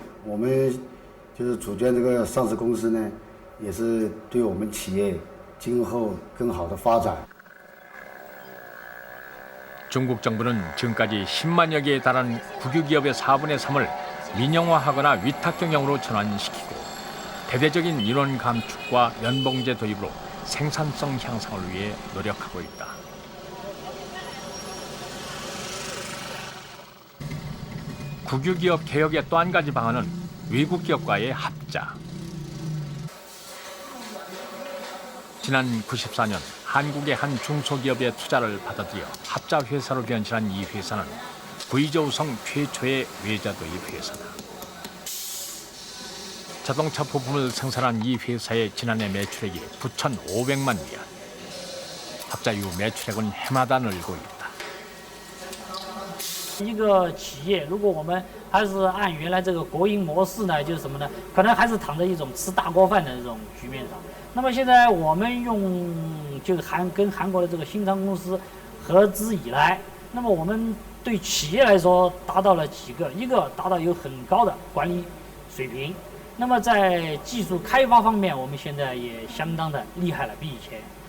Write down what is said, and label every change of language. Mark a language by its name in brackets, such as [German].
[Chinese] 我们就是组建这个上市公司呢，也是对我们企业今后更好的发展。 [Korean] 중국 정부는 지금까지 10만여 개에 달하는 국유기업의 4분의 3을 민영화하거나 위탁 경영으로 전환시키고 대대적인 인원 감축과 연봉제 도입으로 생산성 향상을 위해 노력하고 있다. 국유기업 개혁의 또 한 가지 방안은 외국 기업과의 합자. 지난 94년 한국의 한 중소기업의 투자를 받아들여 합자 회사로 변신한 이 회사는 구이저우성 최초의 외자 도입 회사다. 자동차 부품을 생산한 이 회사의 지난해 매출액이 9,500만 위안. 합자 이후 매출액은 해마다 늘고 있다. [Chinese] 一个企业，如果我们还是按原来这个国营模式呢，就是什么呢？可能还是躺在一种吃大锅饭的这种局面上。那么现在我们跟韩国的这个新昌公司合资以来，那么我们对企业来说达到了几个，一个达到有很高的管理水平，那么在技术开发方面，我们现在也相当的厉害了，比以前。